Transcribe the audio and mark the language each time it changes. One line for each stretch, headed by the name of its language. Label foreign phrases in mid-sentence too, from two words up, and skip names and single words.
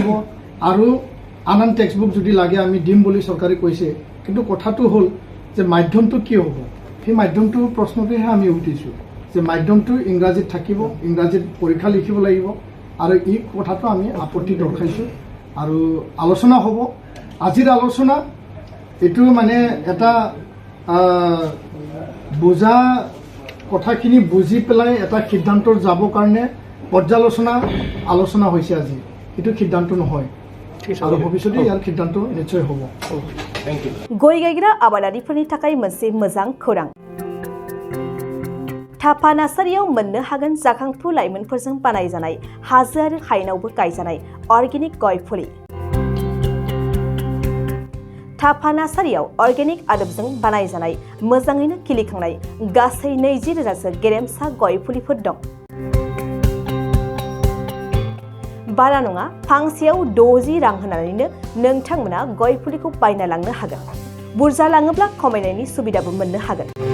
Assamese: আৰু আন
English: text book
Assamese: যদি লাগে আমি দিম বুলি চৰকাৰে কৈছে কিন্তু কথাটো হ'ল যে মাধ্যমটো কি হ'ব সেই মাধ্যমটো প্ৰশ্নটোহে আমি উঠিছোঁ যে মাধ্যমটো ইংৰাজীত থাকিব ইংৰাজীত পৰীক্ষা লিখিব লাগিব আৰু এই কথাটো আমি আপত্তি দৰ্শাইছোঁ আৰু আলোচনা হ'ব আজিৰ আলোচনা এইটো মানে এটা বুজা কথাখিনি বুজি পেলাই এটা সিদ্ধান্তৰ যাবৰ কাৰণে পৰ্যালোচনা আলোচনা হৈছে আজি এইটো সিদ্ধান্ত নহয় আৰু ভৱিষ্যতে ইয়াৰ সিদ্ধান্ত নিশ্চয় হ'ব
Bodo: गय गायग्रा आबादारिफोरनि थाखाय मोनसे मोजां खौरां थापा नार्सारियाव मोननो हागोन जाखांफु लाइमोनफोरजों बानायजानाय हाजो आरो हायेनावबो गायजानाय अर्गेनिक गय फुलि थापा नार्सारियाव अर्गेनिक आदबजों बानायजानाय मोजाङैनो खिलिखांनाय गासै 20,000सो गेरेमसा गय फुलिफोर दं बारा नङा फांसेयाव 60 रां होनानैनो नोंथांमोना गय फुलिखौ बायना लांनो हागोन बुरजा लाङोब्ला खमायनायनि सुबिदाबो मोननो हागोन